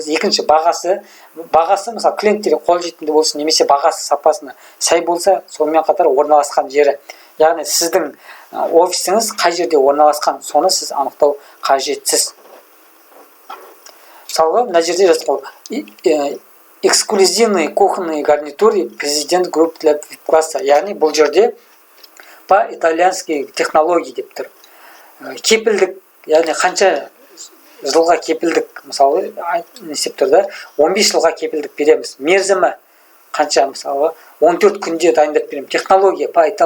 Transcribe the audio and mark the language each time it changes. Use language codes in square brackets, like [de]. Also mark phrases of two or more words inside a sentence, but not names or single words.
[kk] Екінші бағасы мысалы клиенттерге қолжетімді болсын, немесе бағасы сапасына сай болса, сонымен қатар орналасқан жері. Яғни сіздің офисіңіз қай жерде орналасқан, соны сіз анықтау қажетсіз. Мысалы мына жерде жазылған [ru] эксклюзивные кухонные гарнитуры президент групп для класса. [kk] Яғни бұл жерде [ru] по-итальянски технология [kk] деп тұр. Кепілдік, яғни қанша жылға кепілдік, мысалы несеп тұрда 15 жылға кепілдік береміз. Мерзімі қанша, мысалы 14 күнде дайындап береміз.